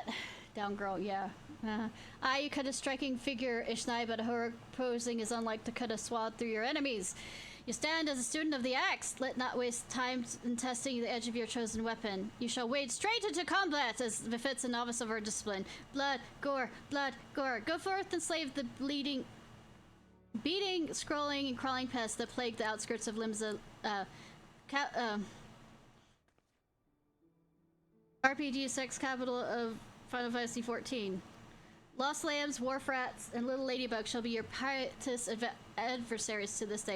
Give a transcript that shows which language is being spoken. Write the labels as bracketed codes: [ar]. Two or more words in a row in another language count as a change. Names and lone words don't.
[en] Down girl, yeah. You cut a striking figure, Ishnai, but heroic posing is unlike to cut a swath through your enemies. You stand as a student of the axe. Let not waste time in testing the edge of your chosen weapon. You shall wade straight into combat as befits a novice of our discipline. Blood, gore, blood, gore. Go forth and slay the beating, scrolling, and crawling pests that plague the outskirts of Limsa, RPG sex capital of Final Fantasy XIV. Lost lambs, wharf rats, and little ladybugs shall be your pietous adversaries to this day.